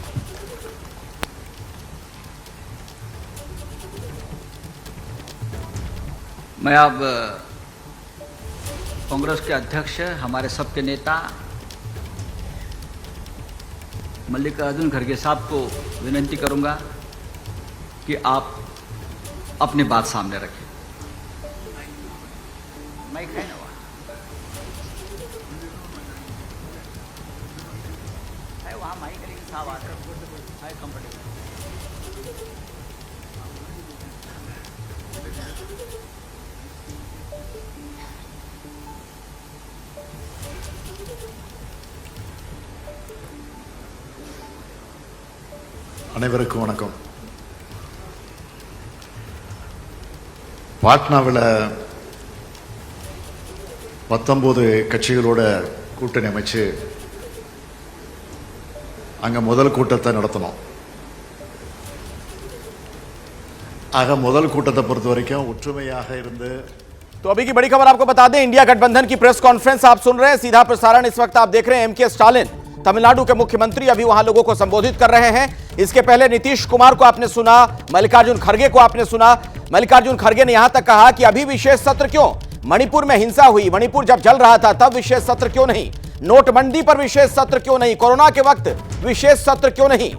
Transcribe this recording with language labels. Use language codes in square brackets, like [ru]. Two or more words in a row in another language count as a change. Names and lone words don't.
[hi] मैं अब कांग्रेस के अध्यक्ष, हमारे सबके नेता मल्लिकार्जुन खड़गे साहब को विनती करूंगा कि आप अपनी बात सामने रखें। माइक है ना वहाँ माइक है, लेकिन साहब आकर है कंफर्टेबल। [ta] அனைவருக்கும் வணக்கம். பாட்னாவில் 19 கட்சிகளோட கூட்டணி அமைச்சு அங்கே முதல் கூட்டத்தை நடத்தணும். ஆக முதல் கூட்டத்தை பொறுத்த வரைக்கும் ஒற்றுமையாக இருந்து. [hi] तो अभी की बड़ी खबर आपको बता दें, इंडिया गठबंधन की [en] press conference [hi] आप सुन रहे हैं, सीधा प्रसारण इस वक्त आप देख रहे हैं। एम के स्टालिन तमिलनाडु के मुख्यमंत्री अभी वहां लोगों को संबोधित कर रहे हैं। इसके पहले नीतीश कुमार को आपने सुना, मल्लिकार्जुन खड़गे को आपने सुना। मल्लिकार्जुन खड़गे ने यहां तक कहा कि अभी विशेष सत्र क्यों, मणिपुर में हिंसा हुई, मणिपुर जब जल रहा था तब विशेष सत्र क्यों नहीं, नोटबंदी पर विशेष सत्र क्यों नहीं, कोरोना के वक्त विशेष सत्र क्यों नहीं।